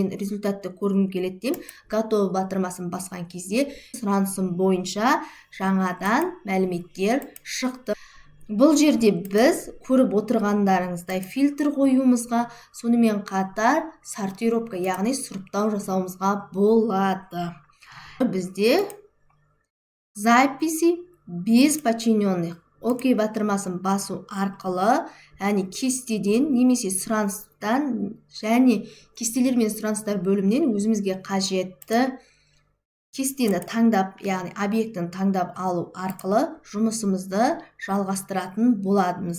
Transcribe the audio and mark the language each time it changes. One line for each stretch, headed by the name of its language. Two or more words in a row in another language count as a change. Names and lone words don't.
Kazakh: Мен результатты көргім келеді деймін. Готовы батырмасын басқан кезде сұранысым бойынша жаңадан мәліметтер шықты. Бұл жерде біз көріп отырғандарыңыздай фильтр қоюымызға, сонымен қатар сортировка, яғни сұрыптау жасауымызға болады. Бізде
Russian: записи без подчиненных
Kazakh: окей батырмасын басу арқылы, яғни кестеден немесе сұраныстан және кестелер мен сұраныстар бөлімінен өзімізге қажетті кестені таңдап, яғни объектін таңдап алу арқылы жұмысымызды жалғастыратын боламыз.